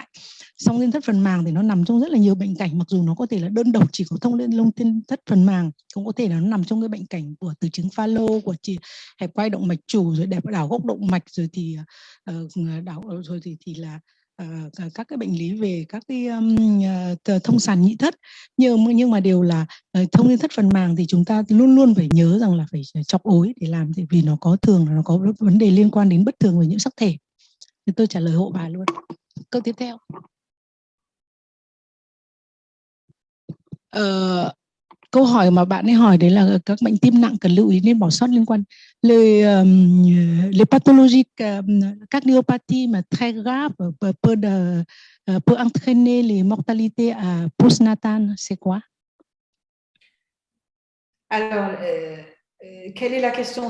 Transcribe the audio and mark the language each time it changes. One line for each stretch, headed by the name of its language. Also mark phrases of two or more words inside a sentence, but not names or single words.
Vietnamese: Song liên thất phần màng thì nó nằm trong rất là nhiều bệnh cảnh, mặc dù nó có thể là đơn độc chỉ có thông liên thất phần màng, cũng có thể là nó nằm trong cái bệnh cảnh của từ chứng pha lô, của hẹp quai động mạch chủ, rồi đảo gốc động mạch, rồi thì đảo rồi thì là các cái bệnh lý về các cái thông sàn nhị thất, nhưng mà đều là thông liên thất phần màng thì chúng ta luôn luôn phải nhớ rằng là phải chọc ối để làm, vì nó có thường là nó có vấn đề liên quan đến bất thường về nhiễm sắc thể. Thì tôi trả lời hộ bà luôn. Câu tiếp theo. Câu hỏi mà bạn ấy hỏi đấy là các bệnh tim nặng cần lưu ý nên bỏ sót liên quan
French: les pathologies cardiopathie
Vietnamese: mà
French: très grave peut entraîner les mortalités à postnatales, c'est quoi? Alors, quelle est la question?